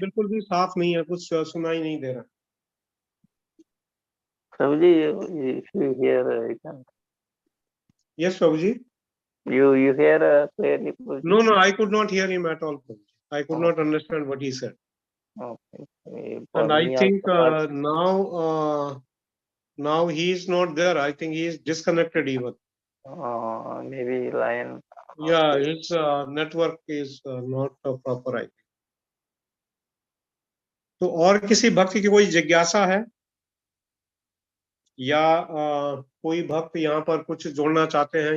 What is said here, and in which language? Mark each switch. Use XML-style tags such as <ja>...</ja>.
<hi>बिल्कुल भी साफ नहीं है, कुछ सुनाई नहीं दे रहा।</hi> <en>Prabhuji, if you hear, you can.</en> <hi>Yes Prabhu ji.</hi> <en>You hear clearly, Prabhuji? No, no, I could not hear him at all, Prabhu ji. I could not understand what he said. Okay. And I me think also now he is not there. I think he is disconnected even. maybe line. Yeah, his network is not proper, I think.</en> <hi>तो और किसी भक्त की कोई जिज्ञासा है या कोई भक्त यहाँ पर कुछ जोड़ना चाहते हैं?</hi>